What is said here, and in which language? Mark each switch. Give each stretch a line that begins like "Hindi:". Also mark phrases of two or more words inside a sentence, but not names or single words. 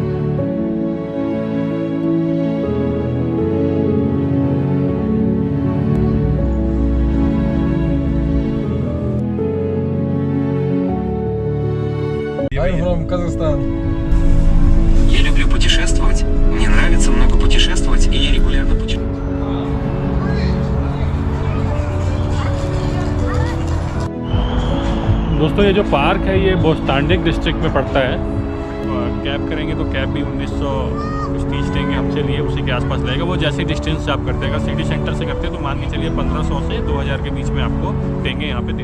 English: I'm from Kazakhstan.
Russian: Я люблю путешествовать, мне нравится много путешествовать, и я регулярно путешествую.
Hindi: दोस्तों ये जो पार्क है ये बोस्तांडिक डिस्ट्रिक्ट में पड़ता है। कैब करेंगे तो कैब भी 1930 देंगे हमसे लिए, उसी के आसपास रहेगा। वो जैसे डिस्टेंस से आप करते हैं, अगर सिटी सेंटर से करते हैं तो मान के चलिए 1500 से 2000 के बीच में आपको देंगे यहाँ पे।